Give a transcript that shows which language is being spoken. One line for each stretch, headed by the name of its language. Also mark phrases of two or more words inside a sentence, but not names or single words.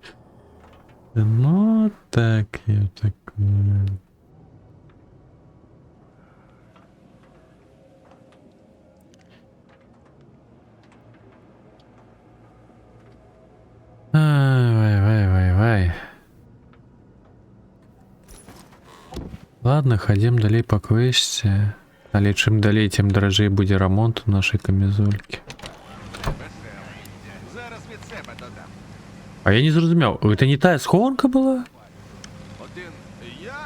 Russian: Ну, так, я так... Вай.
Belarusian: Ладно, ходим далей по квесте. Але чым далей, тем дорожей будзе ремонт у нашей камизольки.
Ukrainian: Зараз від себе додам.
Belarusian: А я не зрозумел, это не тая схованка была?
Ukrainian: Один я,